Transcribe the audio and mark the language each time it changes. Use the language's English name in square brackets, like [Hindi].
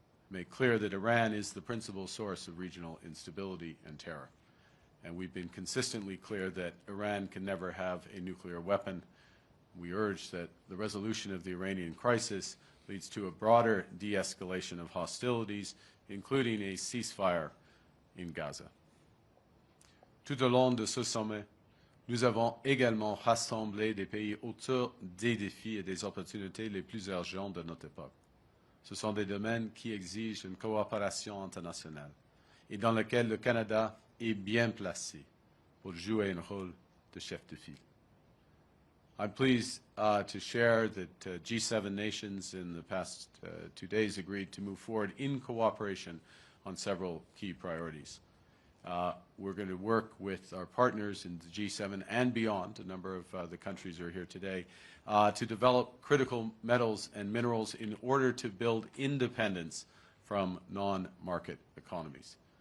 [English] Make clear that Iran is the principal source of regional instability and terror. And we've been consistently clear that Iran can never have a nuclear weapon. We urge that the resolution of the Iranian crisis leads to a broader de-escalation of hostilities, including a ceasefire in Gaza. [French] Tout au long de ce sommet, nous avons également rassemblé des pays autour des défis et des opportunités les plus urgents de notre époque. Ce sont des domaines qui exigent une coopération internationale et dans lesquels le Canada est bien placé pour jouer un rôle de chef de file. [English] I'm pleased to share that G7 nations in the past 2 days agreed to move forward in cooperation on several key priorities. We're going to work with our partners in the G7 and beyond, a number of the countries are here today, to develop critical metals and minerals in order to build independence from non-market economies.